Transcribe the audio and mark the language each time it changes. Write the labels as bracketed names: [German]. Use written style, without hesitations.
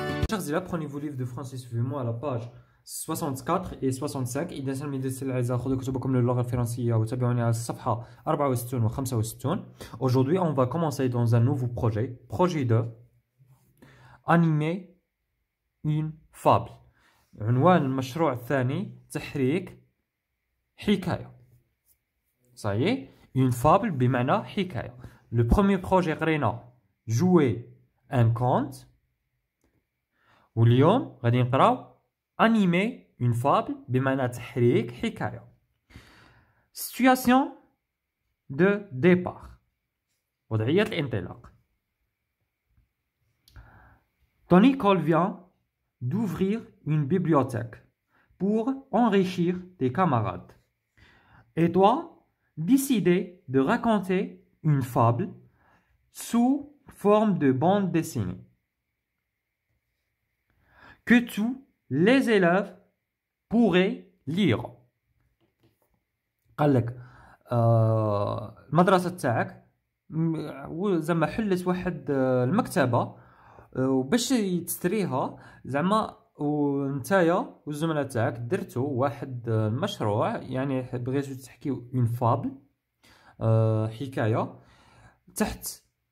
[French] Chers élèves, prenez vos livres de français, suivez-moi à la page 64 et 65. [Arabic] إذا تلاميذ الأعزاء خذوا كتبكم للغة الفرنسية وتابعوني على الصفحة 64 و 65. [French] Aujourd'hui, on va commencer dans un nouveau projet, projet 2, animer une fable. [Arabic] عنوان المشروع الثاني تحريك حكاية. [French] Ça y est, une fable بمعنى حكاية. Le premier projet [Arabic] قرينا [French] jouer un conte. [Arabic] واليوم غادي نقراو [French] animer une fable [Arabic] بمعنى تحريك حكاية. [French] Situation de départ. [Arabic] وضعية الانطلاق. [French] Ton école vient d'ouvrir une bibliothèque pour enrichir tes camarades. Et toi, décidé de raconter une fable sous forme de bande dessinée que tous les élèves pourraient lire. [Arabic] قال لك المدرسة تاعك زعما حلت واحد المكتبة وباش تستريها زعما ونتايا والزملاء تاعك درتو واحد المشروع، يعني بغيتو تحكيو [French] اون فابل [Arabic] حكاية تحت